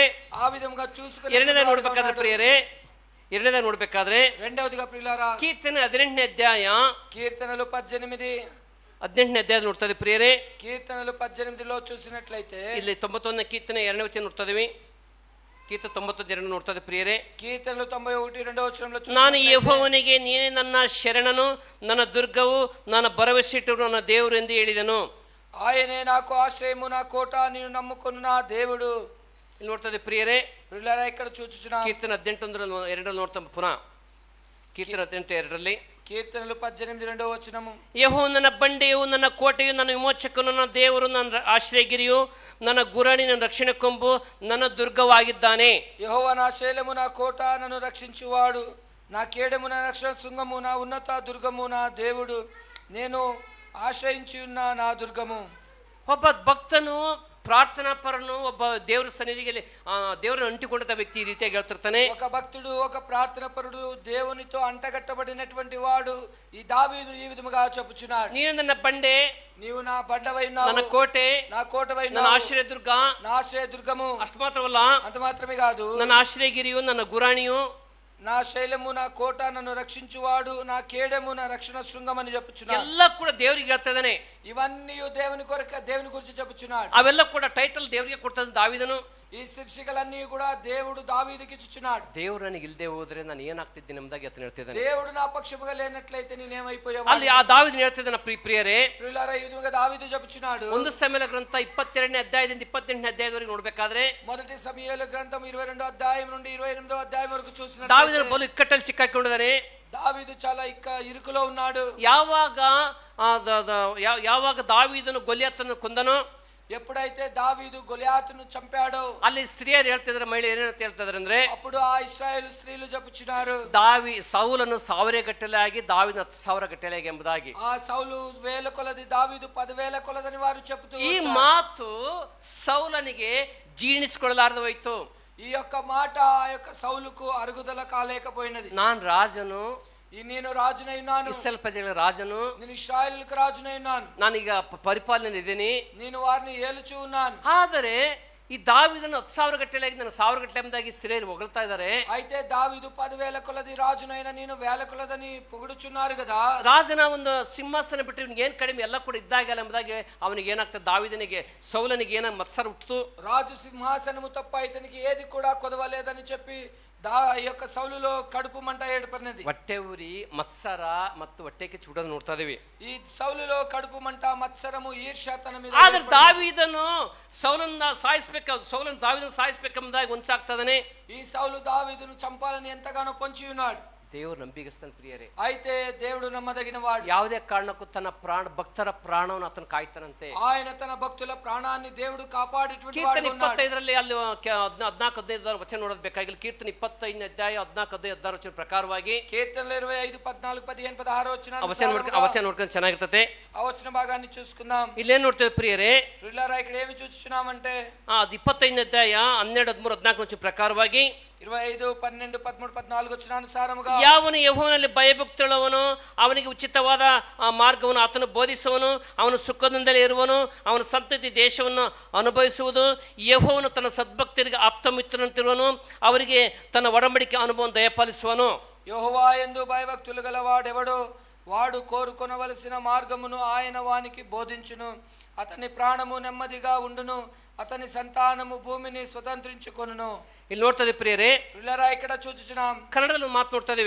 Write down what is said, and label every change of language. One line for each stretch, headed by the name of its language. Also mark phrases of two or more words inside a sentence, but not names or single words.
Telugu: ఆ విధంగా చూసుకుని
Kannada: ಎರಡನೇದಾಗಿ ನೋಡ್ಬೇಕಾದ್ರೆ ಪ್ರಿಯರೇ, ಎರಡನೇದಾಗಿ ನೋಡ್ಬೇಕಾದ್ರೆ
Telugu: రెండవదిగా ప్రియులారా,
Kannada: ಕೀರ್ತನೆ 18ನೇ ಅಧ್ಯಾಯ
Telugu: కీర్తనలు 18
Kannada: 18ನೇ ಅಧ್ಯಾಯ ನೋಡ್ತದೆ ಪ್ರಿಯರೇ.
Telugu: కీర్తనలు 18లో చూసినట్లయితే
Kannada: ಇಲ್ಲಿ 91ನೇ ಕೀರ್ತನೆ 2ನೇ ವಚನ ನೋಡ್ತಾ ಇದೀವಿ. ಕೀರ್ತನೆ 92 ನೋಡ್ತದೆ ಪ್ರಿಯರೇ.
Telugu: కీర్తనలు 91 2వ వచనంలో
Kannada: ನಾನು ಯೆಹೋವನಿಗೆ ನೀನೇ ನನ್ನ ಶರಣನು, ನನ್ನ ದುರ್ಗವು, ನನ್ನ ಭರವಸೆಯಿಟ್ಟು ನನ್ನ ದೇವರು ಎಂದು ಹೇಳಿದನು.
Telugu: ఆయనే నాకు ఆశ్రయము, నా కోట, నేను నమ్ముకున్న నా దేవుడు.
Kannada: ಇಲ್ಲಿ ನೋಡ್ತದೆ ಪ್ರಿಯರೇ.
Telugu: ప్రియులారా, ఇక్కడ చూచుచున్నాం.
Kannada: ಕೀರ್ತನೆ 18 2 ನೋಡ್ತಾ ಪುನಃ ಕೀರ್ತನೆ 18 2
Telugu: కీర్తనలు 18 2వ వచనము.
Kannada: ಯೆಹೋವನು ನನ್ನ ಬಂಡೆಯು, ನನ್ನ ಕೋಟೆಯು, ನನ್ನ ವಿಮೋಚಕನು, ನನ್ನ ದೇವರು, ನನ್ನ ಆಶ್ರಯಗಿರಿಯು, ನನ್ನ ಗುರಾಣಿ, ನನ್ನ ರಕ್ಷಣೆ ಕೊಂಬು, ನನ್ನ ದುರ್ಗವಾಗಿದ್ದಾನೆ.
Telugu: యెహోవా నా శైలము, నా కోట, నన్ను రక్షించువాడు, నా కేడము, నా రక్షణ శృంగము, నా ఉన్నత దుర్గము, నా దేవుడు, నేను ఆశ్రయించి ఉన్న నా దుర్గము.
Kannada: ಒಬ್ಬ ಭಕ್ತನು, ಪ್ರಾರ್ಥನಾ ಪರನು, ಒಬ್ಬ ದೇವರ ಸನ್ನಿಧಿಗೆ ದೇವರನ್ನು ಅಂಟಿಕೊಂಡ ವ್ಯಕ್ತಿ ಈ ರೀತಿಯಾಗಿ ಹೇಳ್ತಿರ್ತಾನೆ.
Telugu: ఒక భక్తుడు, ఒక ప్రార్థన పరుడు, దేవునితో అంటగట్టబడినటువంటి వాడు ఈ దావీదు ఈ విధముగా చెప్పుచున్నాడు.
Kannada: ನೀನು ನನ್ನ ಬಂಡೆ,
Telugu: నీవు నా బండవై ఉన్నావు,
Kannada: ನನ್ನ ಕೋಟೆ,
Telugu: నా కోటవై
Kannada: ನನ್ನ
Telugu: ఉన్నావు,
Kannada: ಆಶ್ರಯ ದುರ್ಗ.
Telugu: నా ఆశ్రయ దుర్గము.
Kannada: ಅಷ್ಟು ಮಾತ್ರವಲ್ಲ,
Telugu: అంత మాత్రమే కాదు,
Kannada: ನನ್ನ ಆಶ್ರಯಗಿರಿಯು, ನನ್ನ ಗುರಾಣಿಯು,
Telugu: నా శైలము, నా కోట, నన్ను రక్షించువాడు, నా కేడము, నా రక్షణ శృంగం అని చెప్పుచున్నాడు.
Kannada: ಎಲ್ಲ ಕೂಡ ದೇವರಿಗೆ ಹೇಳ್ತಾ ಇದ್ದಾನೆ.
Telugu: ఇవన్నీ దేవుని గురించి చెప్పుచున్నాడు.
Kannada: ಅವೆಲ್ಲ ಕೂಡ ಟೈಟಲ್ ದೇವರಿಗೆ ಕೊಡ್ತದ ದಾವಿದನು.
Telugu: ఈ శీర్షికలన్నీ కూడా దేవుడు దావీదుకి ఇచ్చుచున్నాడు.
Kannada: ದೇವರು ನನಗೆ ಇಲ್ಲದೆ ಹೋದ್ರೆ ನಾನು ಏನಾಗ್ತಿದ್ದೀನಿ ಎಂಬುದಾಗಿ ಆತನು ಹೇಳ್ತಿದ್ದಾನೆ.
Telugu: దేవుడు నా పక్షముగా లేనట్లయితే నేనేమైపోయావు?
Kannada: ಅಲ್ಲಿ ಆ ದಾವಿದನು ಹೇಳ್ತಿದ್ದಾನೆ ಪ್ರಿಯರೇ.
Telugu: ప్రియులారా, ఈ విధంగా దావీదు చెప్పుచున్నాడు.
Kannada: ಒಂದು ಸಮಯಲ ಗ್ರಂಥ 22ನೇ ಅಧ್ಯಾಯದಿಂದ 28ನೇ ಅಧ್ಯಾಯದವರೆಗೆ ನೋಡ್ಬೇಕಾದ್ರೆ,
Telugu: మొదటి సమూయేలు గ్రంథం 22వ అధ్యాయం నుండి 28వ అధ్యాయం వరకు చూసినట్లయితే
Kannada: ದಾವಿದನು ಬಲು ಇಕ್ಕಟ್ಟಲ್ಲಿ ಸಿಕ್ಕಾಕೊಂಡಿದ್ದಾನೆ.
Telugu: దావీదు చాలా ఇరుకులో ఉన్నాడు.
Kannada: ಯಾವಾಗ ದಾವಿದನು ಗೊಲಿಯಾತನ್ನು ಕೊಂದನೋ,
Telugu: ఎప్పుడైతే దావీదు గొలియాతును చంపాడో,
Kannada: ಅಲ್ಲಿ ಸ್ತ್ರೀಯರು ಹೇಳ್ತಿದ್ರೆ, ಮಹಿಳೆ ಏನಂತ ಹೇಳ್ತಿದ್ರೆ ಅಂದ್ರೆ,
Telugu: అప్పుడు ఆ ఇశ్రాయేలు స్త్రీలు చెప్పుచున్నారు,
Kannada: ಸೌಲನು 1000 ಗಟ್ಟಲೆ ಆಗಿ, ದಾವಿದ 10,000 ಗಟ್ಟಲೆ ಆಗಿ ಎಂಬುದಾಗಿ.
Telugu: ఆ సౌలు 1000 కొలది, దావీదు 10,000 కొలదని వారు చెప్తూ
Kannada: ಈ ಮಾತು ಸೌಲನಿಗೆ ಜೀರ್ಣಿಸಿಕೊಳ್ಳಲಾರದು ಹೋಯ್ತು.
Telugu: ఈ యొక్క మాట ఆ యొక్క సౌలుకు అరుగుదల కాలేకపోయినది.
Kannada: ನಾನು ರಾಜನು,
Telugu: నేను రాజునై ఉన్నాను,
Kannada: ಇಸ್ರಾಯೇಲ್ ಪ್ರಜೆಗಳ ರಾಜನು,
Telugu: నేను ఇశ్రాయేలుకు రాజునై ఉన్నాను,
Kannada: ನಾನೀಗ ಪರಿಪಾಲನೆ ಇದ್ದೀನಿ,
Telugu: నేను వారిని ఏలుచూ ఉన్నాను.
Kannada: ಆದರೆ ಈ ದಾವೀದನು 10,000 ಗಟ್ಟಲೆ ನನಗೆ 1,000 ಗಟ್ಟಲೆ ಎಂಬುದಾಗಿ ಸಿರಿಯರು ಹೊಗಳ್ತಾ ಇದ್ದಾರೆ.
Telugu: అయితే దావీదు 10,000 కొలది రాజునైనా నేను 1,000 కొలదని పొగుడుచున్నారు కదా.
Kannada: ರಾಜನ ಒಂದು ಸಿಂಹಾಸನ ಬಿಟ್ಟರೆ ಇವನಿಗೆ ಏನು ಕಡಿಮೆ ಎಲ್ಲ ಕೂಡ ಇದ್ದಾಗಲ್ಲ ಎಂಬುದಾಗಿ ಅವನಿಗೆ ಏನಾಗ್ತದೆ, ದಾವೀದನಿಗೆ ಸೌಲನಿಗೆ ಏನೋ ಮತ್ಸರ ಹುಟ್ಟಿತು.
Telugu: రాజు సింహాసనము తప్ప ఇతనికి ఏది కూడా కొదవలేదని చెప్పి ఈ యొక్క సౌలులో కడుపు మంట ఏర్పడినది.
Kannada: ಹೊಟ್ಟೆ ಉರಿ, ಮತ್ಸರ ಮತ್ತು ಹೊಟ್ಟೆಗೆ ಚೂಡೋದು ನೋಡ್ತಾ ಇದೀವಿ.
Telugu: ఈ సౌలులో కడుపు మంట, మత్సరము, ఈర్ష్య తన మీద.
Kannada: ಆದ್ರೆ ದಾವೀದನು ಸೌಲನ್ನ ದಾವೀದನ ಸಾಯಿಸ್ಬೇಕೆಂಬುದಾಗಿ ಒಂಚಾಗ್ತದನೆ.
Telugu: ఈ సౌలు దావీదును చంపాలని ఎంతగానో పొంచి ఉన్నాడు.
Kannada: ದೇವರು ನಂಬಿಗಸ್ತನ ಪ್ರಿಯರೇ.
Telugu: అయితే దేవుడు నమ్మదగిన వాడు.
Kannada: ಯಾವುದೇ ಕಾರಣಕ್ಕೂ ತನ್ನ ಭಕ್ತರ ಪ್ರಾಣವನ್ನು ಆತನು ಕಾಯ್ತಾನಂತೆ.
Telugu: ఆయన తన భక్తుల ప్రాణాన్ని దేవుడు కాపాడేటువంటి వాడు.
Kannada: ಕೀರ್ತನೆ 25ರಲ್ಲಿ ಅಲ್ಲಿ 14-15 ವಚನ ನೋಡೋದು ಬೇಕಾಗಿಲ್ಲ. ಕೀರ್ತನೆ 25ನೇ ಅಧ್ಯಾಯ 14-16 ವಚನ ಪ್ರಕಾರವಾಗಿ
Telugu: కీర్తనలు 25, 14, 15, 16
Kannada: ವಚನ ನೋಡ್ಕೊಂಡು ಚೆನ್ನಾಗಿರ್ತದೆ.
Telugu: ఆ వచన భాగాన్ని చూసుకుందాం.
Kannada: ಇಲ್ಲೇನ್ ನೋಡ್ತೇವೆ ಪ್ರಿಯರೇ,
Telugu: ప్రియులారా ఇక్కడ ఏమి చూస్తున్నామంటే
Kannada: ಅದು 25ನೇ ಅಧ್ಯಾಯ 12, 13, 14 ವಚನ ಪ್ರಕಾರವಾಗಿ
Telugu: 25, 12, 13, 14 ವಚನಾನುಸಾರముగా
Kannada: ಯಾವನು ಯೆಹೋವನಲ್ಲಿ ಭಯಭಕ್ತಿಯುಳ್ಳವನು ಅವನಿಗೆ ಉಚಿತವಾದ ಮಾರ್ಗವನ್ನು ಆತನು ಬೋಧಿಸುವನು, ಅವನು ಸುಖದಿಂದಲೇ ಇರುವನು, ಅವನ ಸಂತತಿ ದೇಶವನ್ನು ಅನುಭವಿಸುವುದು. ಯೆಹೋವನು ತನ್ನ ಸದ್ಭಕ್ತರಿಗೆ ಆಪ್ತಮಿತ್ರನಂತಿರುವನು, ಅವರಿಗೆ ತನ್ನ ಒಡಂಬಡಿಕೆ ಅನುಭವವನ್ನು ದಯಪಾಲಿಸುವನು.
Telugu: యెహోవా యందు భయభక్తులు గలవాడెవడో వాడు కోరుకొనవలసిన మార్గమును ఆయన వానికి బోధించును. అతని ప్రాణము నెమ్మదిగా ఉండును, అతని సంతానము భూమిని స్వతంత్రించుకొనును.
Kannada: ಇಲ್ಲಿ ನೋಡ್ತದೆ ಪ್ರಿಯರೇ,
Telugu: పిల్లరా ఇక్కడ చూచుచున్నాం.
Kannada: ಕನ್ನಡದಲ್ಲಿ ಮಾತು ನೋಡ್ತಾ ಇದೀವಿ.